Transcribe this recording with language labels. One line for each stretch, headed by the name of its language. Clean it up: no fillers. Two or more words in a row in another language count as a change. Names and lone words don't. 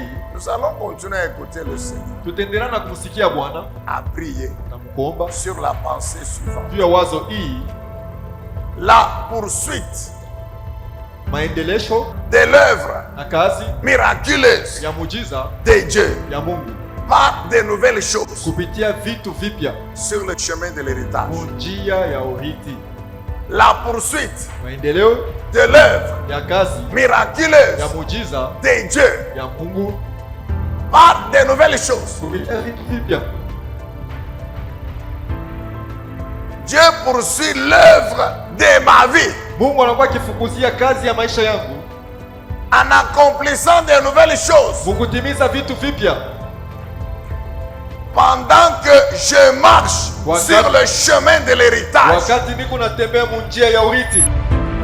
French: nous allons continuer à écouter le Seigneur,
Swahili: tutaendelea na kumsikia Bwana
French: à prier
Swahili: na mkuomba
French: sur la pensée suivante.
Swahili: juu ya wazo hii,
French: La poursuite
Swahili: maendelesho
French: de l'œuvre
Swahili: na kazi
French: miraculeuse
Swahili: ya muujiza
French: de Dieu
Swahili: ya Mungu
French: par de nouvelles choses
Swahili: kupitia vitu vipya
French: sur le chemin de l'héritage.
Swahili: njia ya urithi.
French: La poursuite
Swahili: Maendeleo
French: de l'œuvre
Swahili: ya kazi ya
French: miraculeuse
Swahili: muujiza
French: de Dieu
Swahili: ya Mungu
French: par de nouvelles choses.
Swahili: kupitia vitu vipya.
French: Dieu poursuit l'œuvre de ma vie
Swahili: Mungu anakuwa akifukuzia kazi ya maisha yangu
French: en accomplissant de nouvelles choses
Swahili: mukutimiza vitu vipya
French: pendant que je marche sur le chemin de l'héritage.
Swahili: wakati niko natembea munjia ya urithi.